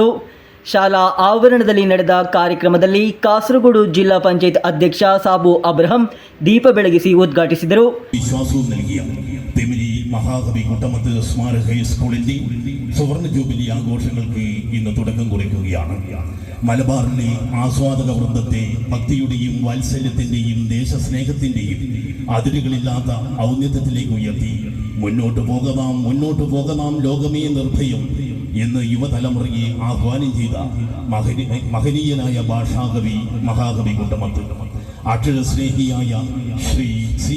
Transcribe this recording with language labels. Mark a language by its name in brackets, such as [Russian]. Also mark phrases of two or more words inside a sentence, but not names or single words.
[Kannada] ಶಾಲಾ ಆವರಣದಲ್ಲಿ ನಡೆದ ಕಾರ್ಯಕ್ರಮದಲ್ಲಿ ಕಾಸರಗೋಡು ಜಿಲ್ಲಾ ಪಂಚಾಯತ್ ಅಧ್ಯಕ್ಷ ಸಾಬು ಅಬ್ರಹಾಂ ದೀಪ ಬೆಳಗಿಸಿ ಉದ್ಘಾಟಿಸಿದರು. [Malayalam] വിശ്വാസവും നൽകിയ തിമിരി മഹാകവി കുട്ടമത്ത് സ്മാരക ഹൈസ്കൂളിന്റെ സുവർണ ജൂബിലി ആഘോഷങ്ങൾക്ക് ഇന്ന് തുടക്കം കുറിക്കുകയാണ്. മലബാറിലെ ആസ്വാദക വൃന്ദത്തെ ഭക്തിയുടെയും വാത്സല്യത്തിന്റെയും ദേശസ്നേഹത്തിന്റെയും അതിരുകളില്ലാത്ത ഔന്നത്യത്തിലേക്ക് ഉയർത്തി മുന്നോട്ട് പോകണം ലോകമേ നിർഭയം എന്ന് യുവതലമുറയെ ആഹ്വാനം ചെയ്ത മഹനീയനായ ഭാഷാകവി മഹാകവി കുട്ടമത്ത്, അക്ഷരസ്നേഹിയായ ശ്രീ C.